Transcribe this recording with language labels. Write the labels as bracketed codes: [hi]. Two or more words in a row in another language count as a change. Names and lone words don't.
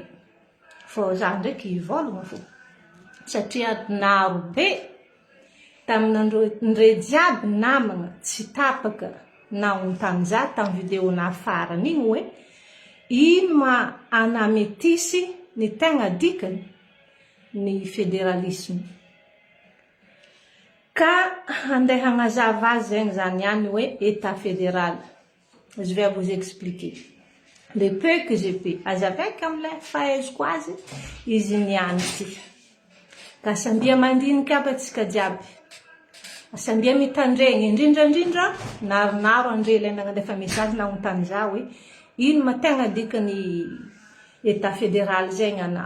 [mg] Fô za ndraiky hivôlagna fô. Satria naro be tamin'andre jiaby namagna tsy tapaka nahontany za tamin'ny vidéona farany igny hoe ino ma anametisy ny tegna dikany ny fédéralisme. Ka andeha hagnazava azy zegny zany ihany hoe [fr] état fédéral. Je vais vous expliquer. Le peu que je peux, [mg] azy avec am'le fahaizoko azy, izy niany ty. Ka sambia mandiniky aby atsika jiaby. Sambia mitandregny, indrindra naronaro andre ilay nandefa message nahontany za hoe ino ma tegna dikany [fr] état fédéral [mg] zegny ana.